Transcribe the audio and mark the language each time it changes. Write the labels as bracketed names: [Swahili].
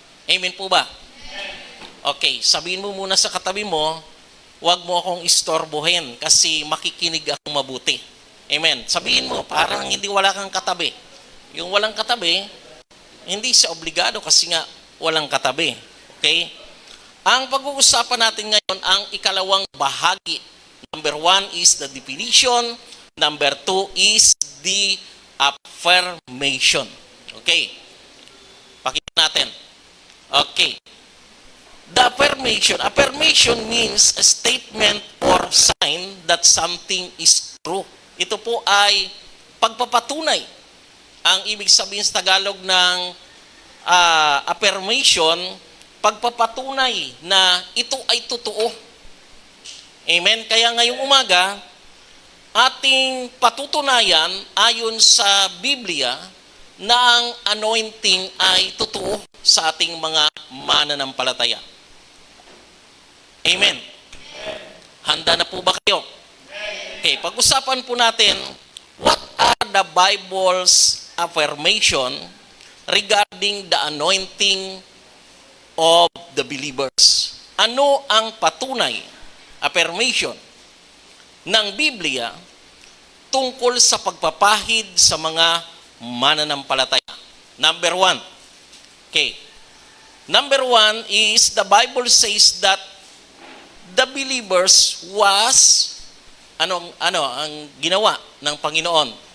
[Filipino] Amen po ba? Okay. Sabihin mo muna sa katabi mo, huwag mo akong istorbohin kasi makikinig akong mabuti. Amen. Sabihin mo, parang hindi wala kang katabi. Yung walang katabi, hindi siya obligado kasi nga walang katabi. Okay? Ang pag-uusapan natin ngayon, ang ikalawang bahagi. [English] Number 1 is the definition. Number 2 is the affirmation. Okay? [Filipino] Pakita natin. [English] Okay. The affirmation. Affirmation means a statement or sign that something is true. [Filipino] Ito po ay pagpapatunay. Ang ibig sabihin sa Tagalog ng affirmation, pagpapatunay na ito ay totoo. Amen? Kaya ngayong umaga, ating patutunayan ayon sa Biblia na ang anointing ay totoo sa ating mga mananampalataya. Amen? Handa na po ba kayo? Okay, pag-usapan po natin, [English] what are the Bible's affirmation regarding the anointing of the believers? [Filipino] Ano ang patunay, affirmation, ng Biblia tungkol sa pagpapahid sa mga mananampalataya? Number 1. Okay. [English] Number 1 is the Bible says that the believers was [Filipino] ang ginawa ng Panginoon